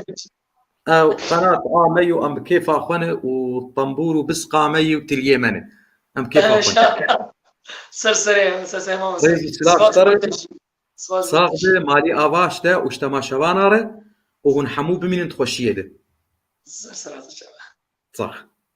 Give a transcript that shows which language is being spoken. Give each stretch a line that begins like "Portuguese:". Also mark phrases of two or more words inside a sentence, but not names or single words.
Kurdish: ئەو قەنات ئامەی و ئەم کێفا خوێنێ و تەمبور و بسقامەی و تلیێمەنێ ئەم کێفا سەرسەرێ ساغ بێ مالی ئاواش دە و ji temaşevanan re û hûn hemû bimînin xweşiyê de سەر sax